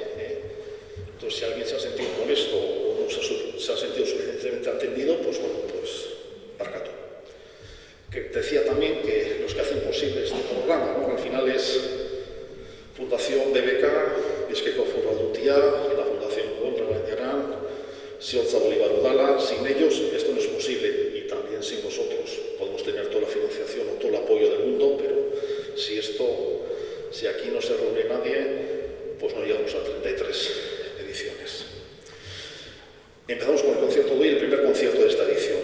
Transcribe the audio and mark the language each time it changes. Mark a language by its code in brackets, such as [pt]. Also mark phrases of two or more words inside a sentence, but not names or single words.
[es] Entonces, si alguien se ha sentido molesto o no se ha sentido suficientemente atendido, pues parcato. Que decía también que los que hacen posible este programa, al final es Fundación BBK, Bizkaiko Foru Aldundia, la Fundación Gondra Baratiaran, Ziotza Bolibar udala. Sin ellos esto no es posible, y también sin vosotros. Podemos tener toda la financiación o todo el apoyo del mundo, pero si aquí no se reúne nadie, pues no llegamos a 33 ediciones. Empezamos con el concierto de hoy, el primer concierto de esta edición.